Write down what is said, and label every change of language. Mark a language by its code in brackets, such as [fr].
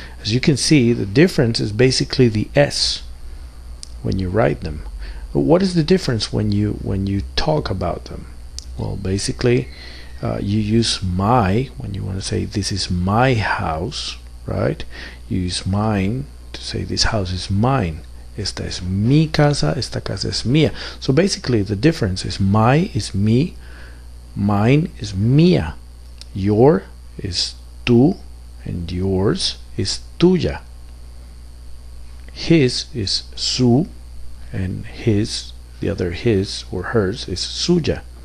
[en] As you can see, the difference is basically the S when you write them. But what is the difference when you talk about them? Well, basically, you use my when you want to say this is my house, right? You use mine to say this house is mine. [es] Esta es mi casa, esta casa es mía. [en] So basically the difference is my is me, mine is mía, your is tú, and yours is tuya. His is su, and his, the other his or hers, is suya.